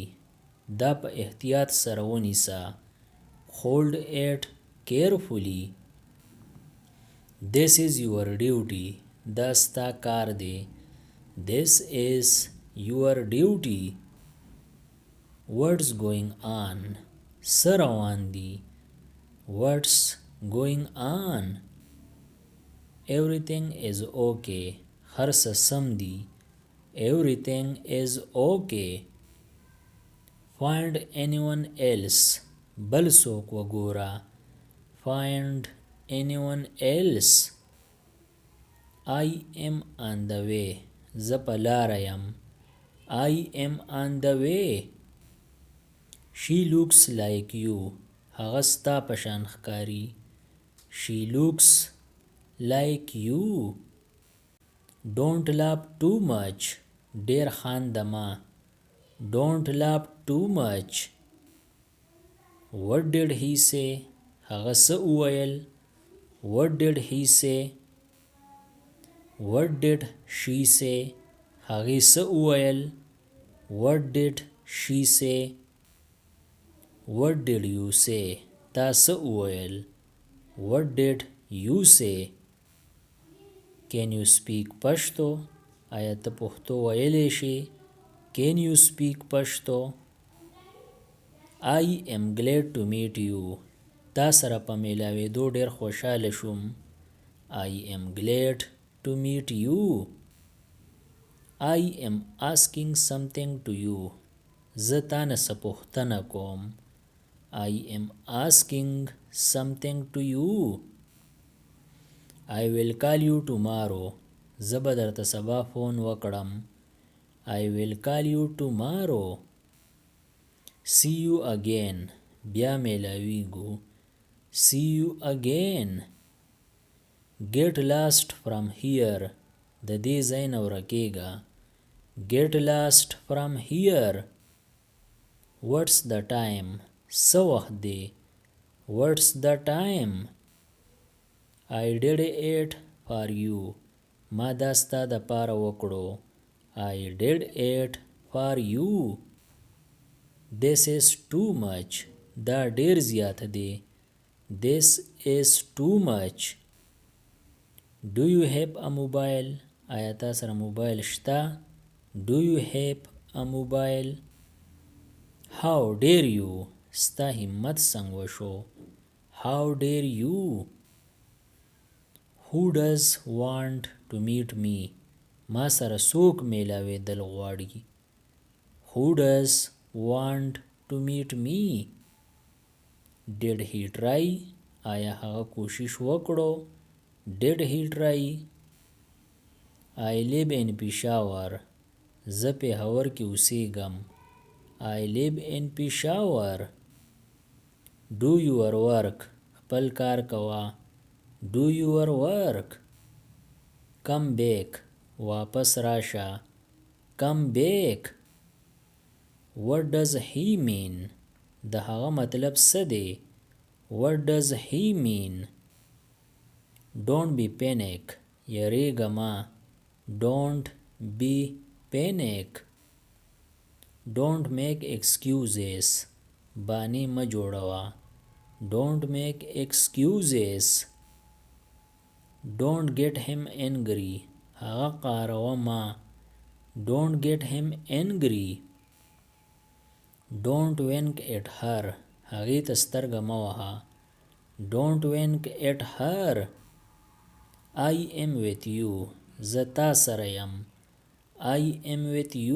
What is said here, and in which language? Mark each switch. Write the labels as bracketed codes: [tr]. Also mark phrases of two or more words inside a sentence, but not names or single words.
[ps] دا په احتیاط سره ونیسه. [en] Hold it carefully. This is your duty. [ps] دا ستا کار دی. [en] This is your duty. What's going on? [ps] څه روان دی. [en] What's going on? Everything is okay. [ps] هر څه سم دی. [en] Everything is okay. Find anyone else. [ps] بل څوک وګوره. [en] Find anyone else. I am on the way. [ps] زه په لاره یم. [en] I am on the way. She looks like you. [ps] هغه ستا په شان ښکاري. [en] She looks like you. Don't laugh too much. [ps] ډیر خانده مه. [en] Don't laugh too much. What did he say? [ps] هغه څه وویل. [en] What did he say? What did she say? [ps] هغې څه وویل. [en] What did she say? What did you say? [ps] تا څه وویل. [en] What did you say? Can you speak پښتو? [ps] آیا ته پښتو ویلی شي. [en] Can you speak پښتو? I am glad to meet you. [ps] تا سره په میلاوېدو ډېر خوشحاله شوم. [en] I am glad to meet you. I am asking something to you. [ps] زه تا نه څه پوښتنه کوم. [en] I am asking something to you. I will call you tomorrow. [ps] زه به درته سبا فون وکړم. [en] I will call you tomorrow. See you again. [ps] بیا میلاویږو. [en] See you again. Get lost from here. [ps] د دې ځای نه ورکېږه. [en] Get lost from here. What's the time? [ps] څه وخت دی. [en] What's the time? I did it for you. [ps] ما دا ستا د پاره وکړو. [en] I did it for you. This is too much. [ps] دا ډیر زیات دی. [en] This is too much. Do you have a mobile? [ps] آیا تا سره موبایل شته؟ [en] Do you have a mobile? How dare you? [ps] ستا همت څنګه وشو. [en] How dare you? Who does want to meet me? [ps] ما سره څوک میلاوېدل غواړي. [en] Who does want to meet me? Did he try? [ps] آیا هغه کوشش وکړو. [en] Did he try? I live in Peshawar. [ps] زه پېښور کې اوسېږم. [en] I live in Peshawar. Do your work. [ps] خپل کار کوه. [en] Do your work. Come back. [ps] واپس راشه. [en] Come back. What does he mean? [ps] د هغه مطلب څه دی. [en] What does he mean? Don't be panic. [ps] یریږه مه. [en] Don't be panic. Don't make excuses. [ps] بانې مه جوړوه. [en] Don't make excuses. Don't get him angry. [ps] هغه قاروه مه. [en] Don't get him angry. Don't wink at her. [ps] هغې ته سترګه مه وهه. [en] Don't wink at her. I am with you. [ps] زه تا سره یم. [en] I am with you.